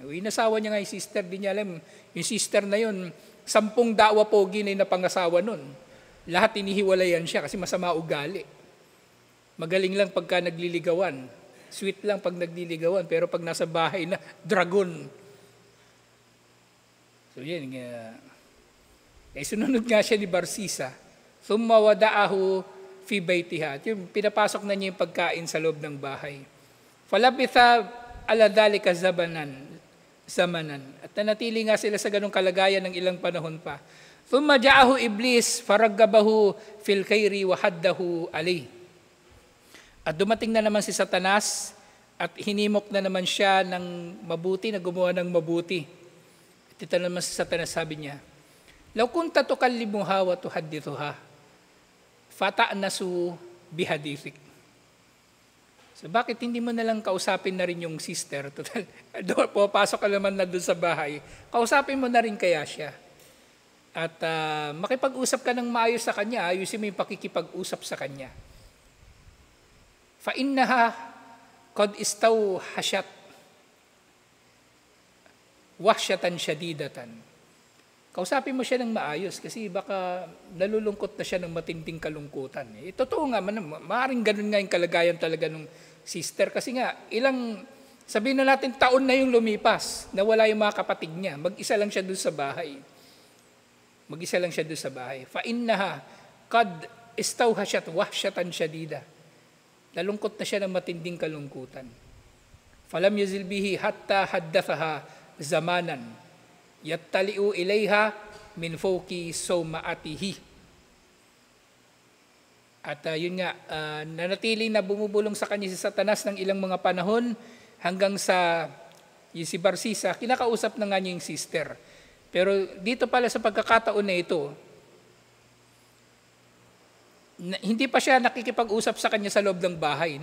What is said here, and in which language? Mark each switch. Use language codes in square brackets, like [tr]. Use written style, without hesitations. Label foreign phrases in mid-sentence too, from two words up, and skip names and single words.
[tl] Inasawa niya nga yung sister. Di niya alam, yung sister na yun, 10 dawa pogi na yung napangasawa nun. Lahat inihiwalayan siya kasi masama ugali. Magaling lang pagka nagliligawan. Sweet lang pag nagliligawan. Pero pag nasa bahay na, dragon. So yan. Sununod nga siya ni Barsisa. [ar] ثم وضعه في بيتها. [tl] Yung pinapasok na niya yung pagkain sa loob ng bahay. [ar] فلبثا على ذلك زمانا. [tl] At nanatili nga sila sa ganong kalagayan ng ilang panahon pa. [ar] ثم جاءه إبليس فرغبه في الخير وحضه على. [tl] At dumating na naman si Satanas at hinimok na naman siya ng mabuti, na gumawa ng mabuti. At ito naman si Satanas, sabi niya, [ar] لو كنت تكلمها وتحدثها فتأنس بحديثك. [tl] So bakit hindi mo na lang kausapin na rin yung sister? Total, pupasok ka naman na doon sa bahay. Kausapin mo na rin kaya siya. At makipag-usap ka ng maayos sa kanya, ayusin mo yung pakikipag-usap sa kanya. [ar] فَإِنَّهَا قَدْ إِسْتَوْحَشَتْ وَحْشَةً شَدِيدَةً. [tl] Kausapin mo siya ng maayos kasi baka nalulungkot na siya ng matinding kalungkutan. Totoo nga, maaaring ganun nga yung kalagayan talaga ng sister. Kasi nga, sabihin na natin taon na yung lumipas, na wala yung mga kapatid niya. Mag-isa lang siya doon sa bahay. [ar] فَإِنَّهَا قَدْ إِسْتَوْحَشَتْ وَحْشَةً شَدِيدَةً. [tl] Nalungkot na siya ng matinding kalungkutan. [ar] فَلَمْ يَزِلْ بِهِ حَتَّى حَدَّثَهَا زَمَانًا يَتَّلِئُ إِلَيْهَا مِنْ فَوْقِ سَوْمَعَتِهِ. [tl] At yun nga, nanatili na bumubulong sa kanya si Satanas ng ilang mga panahon hanggang sa si Barsisa, kinakausap na nga niya yung sister. Pero dito pala sa pagkakataon na ito, hindi pa siya nakikipag-usap sa kanya sa loob ng bahay.